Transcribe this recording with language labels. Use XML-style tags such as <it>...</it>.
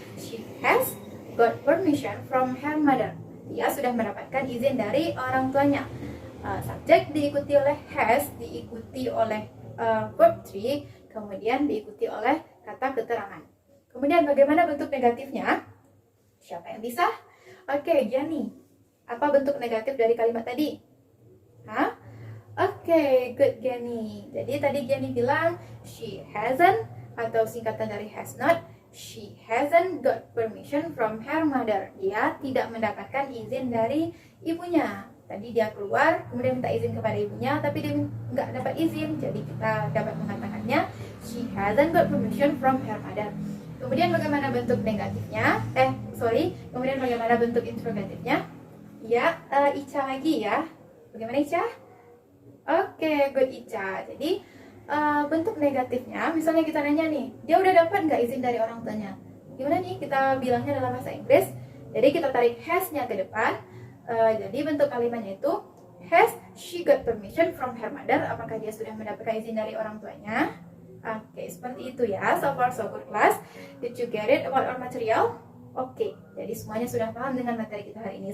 <en>She has got permission from her mother.</en> <id>Dia sudah mendapatkan izin dari orang tuanya. Subjek diikuti oleh has, diikuti oleh verb 3, kemudian diikuti oleh kata keterangan. Kemudian bagaimana bentuk negatifnya? Siapa yang bisa? Oke, Gianni. Apa bentuk negatif dari kalimat tadi? Hah? Oke, good, Gianni. Jadi tadi Gianni bilang</id> <en>she hasn't, atau singkatan dari has not, she hasn't got permission from her mother.</en> <id>Dia tidak mendapatkan izin dari ibunya. Tadi dia keluar, kemudian minta izin kepada ibunya, tapi dia nggak dapat izin. Jadi kita dapat mengatakannya</id> <en>she hasn't got permission from her mother.</en> <id>Kemudian bagaimana bentuk negatifnya? Kemudian bagaimana bentuk interrogatifnya? Ya, Ica lagi ya. Bagaimana Ica? Oke, good, Ica. Jadi bentuk negatifnya, misalnya kita nanya nih, dia udah dapat nggak izin dari orang tuanya? Gimana nih kita bilangnya dalam bahasa Inggris? Jadi kita tarik has-nya ke depan. Jadi bentuk kalimatnya itu,</id> <en>has she got permission from her mother?</en> <id>Apakah dia sudah mendapatkan izin dari orang tuanya?</id> <en>Oke,</en> <id>seperti itu ya.</id> <en>So far so good, class. Did you get it about our material?</en> <id>Oke, jadi semuanya sudah paham dengan materi kita hari ini.</id>